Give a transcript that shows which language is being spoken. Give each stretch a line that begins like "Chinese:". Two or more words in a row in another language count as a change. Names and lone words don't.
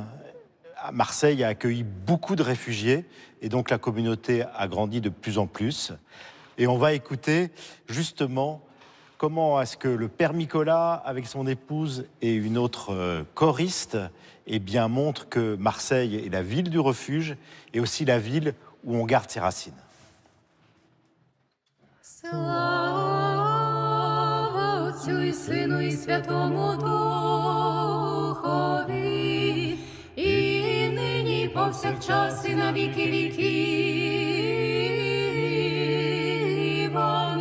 French: Marseille a accueilli beaucoup de réfugiés et donc la communauté a grandi de plus en plus. Et on va écouter justement comment est-ce que le père Nicolas, avec son épouse et une autre choriste, eh bien, montre que Marseille est la ville du refuge et aussi la ville où on garde ses racines.
Ukrainian: Слава Отцю і Сину і Святому Духові, і нині і повсякчас і на віки віків.